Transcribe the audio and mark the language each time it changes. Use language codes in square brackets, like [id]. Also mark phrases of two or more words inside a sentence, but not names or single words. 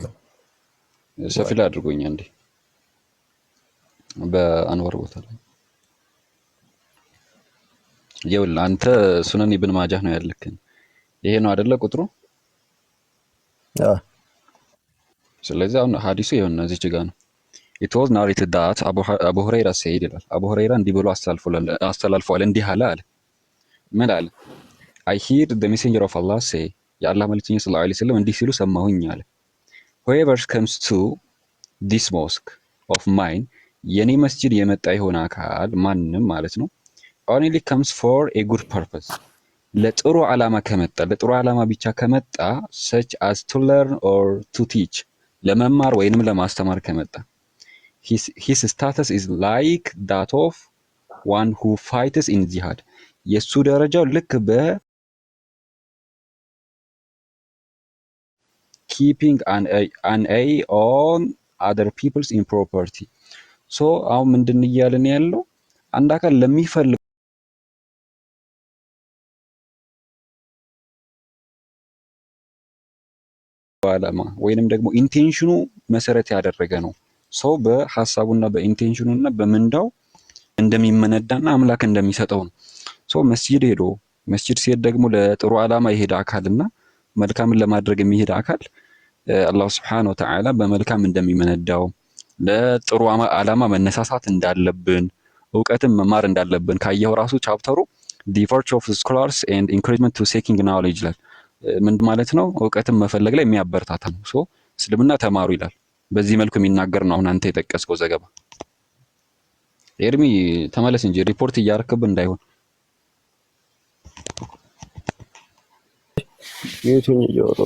[am] ሰፊ አድርጉኝ እንዴ በአንዋር ቦታ ላይ ይኸውልህ አንተ ሱነን ኢብኑ ማጃህ ነው ያልከኝ። ይሄ ነው አይደለ ቁጥሩ? ስለዚህ አሁን ሐዲሱ ይኸውና እዚች ጋር ነው። [en] It was narrated that [am] አቡ ሁረይራ said ይላል። አቡ ሁረይራ እንዲህ ብሎ አስተላልፏል። እንዲህ አለ ምን አለ? [en] I heard the messenger of Allah say [am] የአላህ መልእክተኛ [ar] صلى الله عليه وسلم [am] እንዲህ ሲሉ ሰማሁኝ አለ። [en] Whoever comes to this mosque of mine [am] የኔ መስጂድ የመጣ የሆነ አካል ማንም ማለት ነው [en] only comes for a good purpose [am] ለጥሩ ዓላማ ከመጣ ለጥሩ ዓላማ ብቻ ከመጣ [en] such as to learn or to teach [am] ለመማር ወይንም ለማስተማር ከመጣ [en] his status is like that of one who fights in jihad [am] የሱ ደረጃው ልክ በ [en] keeping an eye on other people's improperty so [am] አሁን ምንድን እያልን ያለው አንድ አካል ለሚፈልግ ዓላማ ወይንም ደግሞ ኢንቴንሽኑ መሰረት ያደረገ ነው ሰው በሐሳቡና በኢንቴንሽኑና በምንዳው እንደሚመነዳና አምላክ እንደሚሰጠው ነው። ሰው መስጂድ ሄዶ መስጂድ ሲሄድ ደግሞ ለጥሩ ዓላማ የሄደ አካልና መልካምን ለማድረግ የሚሄድ አካል አላህ [ar] سبحانه وتعالى [am] በመልካም እንደሚመነዳው ለጥሩ ዓላማ መነሳሳት እንዳለብን ዕውቀትን መማር እንዳለብን ካየው ራሱ ቻፕተሩ [en] the virtue of scholars and encouragement to seeking knowledge [am] ይላል። ምን ማለት ነው? ዕውቀትን መፈለግ ላይ የሚያበረታታ ነው። ሶ እስልምና ተማሩ ይላል። በዚህ መልኩ የሚናገር ነው አሁን አንተ የጠቀስከው ዘገባ። ኤርሚ ተመለስ እንጂ ሪፖርት እያረክብን እንዳይሆን። የቱን እያወራው